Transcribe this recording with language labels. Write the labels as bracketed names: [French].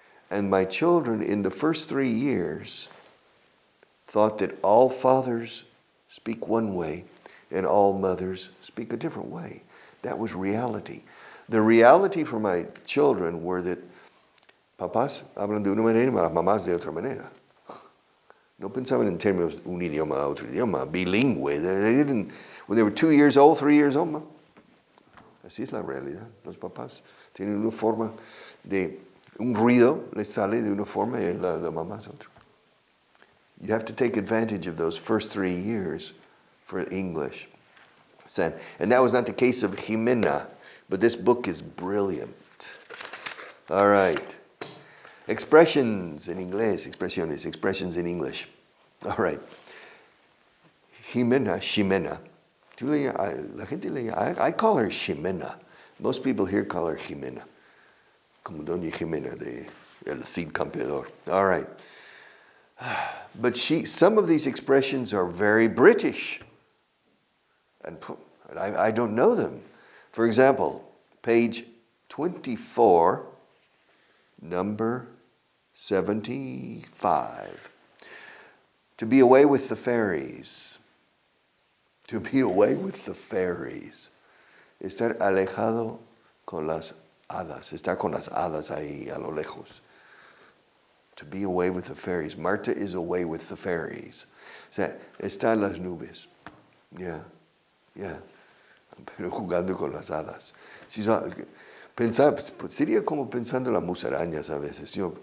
[English] And my children, in the first 3 years, thought that all fathers speak one way and all mothers speak a different way. That was reality. The reality for my children were that [Spanish] papás hablan de una manera y las mamás de otra manera. No pensaban en términos de un idioma a otro idioma, bilingüe. [English] They didn't, when they were 2 years old, 3 years old, [Spanish] así es la realidad. Los papás tienen una forma de, un ruido les sale de una forma y la mamá es otra. [English] You have to take advantage of those first 3 years for English. And that was not the case of Jimena, but this book is brilliant. All right. Expressions in Inglés, expressions in English. All right. [Spanish] Ximena. La gente le llama, [English] I call her Ximena. Most people here call her Jimena. [Spanish] Como Doña Jimena de El Cid Campeador. [English] All right. But some of these expressions are very British. And I don't know them. For example, page 24, number 75. To be away with the fairies. To be away with the fairies. [Spanish] Estar alejado con las hadas. Estar con las hadas ahí a lo lejos. [English] To be away with the fairies. Marta is away with the fairies. [Spanish] O sea, está en las nubes. Yeah. Pero jugando con las hadas. Sería como pensando en las musarañas a veces.